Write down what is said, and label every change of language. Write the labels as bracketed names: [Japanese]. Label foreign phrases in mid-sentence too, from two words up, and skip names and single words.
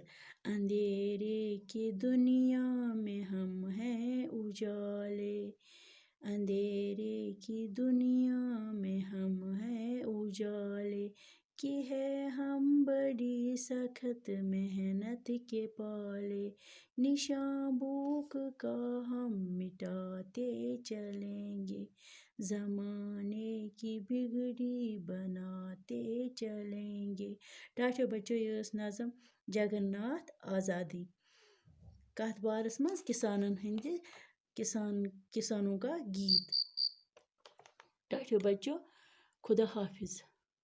[Urdu] اندھیرے کی دنیا میں ہم ہیں اجالے، اندھیرے کی دنیا میں ہم ہیں اجالے، کی ہے ہم بڑی سخت محنت کے پالے، نشاں بھوک کا ہم مٹاتے چلیں گے، زمانے کی بگڑی بناتے چلیں گے۔ [Kashmiri] ٹاٹھیو بچو یہ ٲس نظم جگن ناتھ آزادی کتھ بارس منٛز کسانن ہٕنٛدِ [Urdu] کسانوں کا گیت۔ [Kashmiri] ٹاٹھیو بچو خدا حافظ۔